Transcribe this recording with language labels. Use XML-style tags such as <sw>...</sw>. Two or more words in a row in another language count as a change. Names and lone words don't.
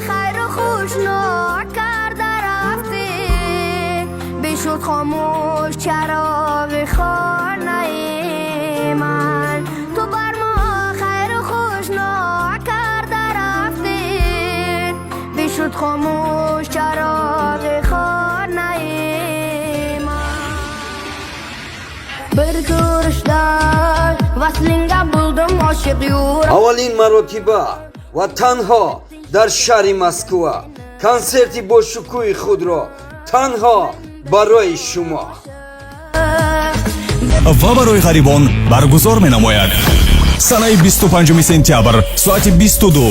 <fa>خیر و خوش نکرده رفتی، بشد خاموش چراغ خانه من، تو بر ما خیر و خوش نکرده رفتی، بشد خاموش چراغ خانه</fa> <uz>bir ko'rishda vaslinga bo'ldim oshiq yur.</uz> <fa>اولین مراتبه و تنها در شهر مسکو کنسرتی با شکوه خود را تنها برای شما و برای غریبان برگزار می‌نماید. سنه 25 سپتامبر ساعت 22.</fa>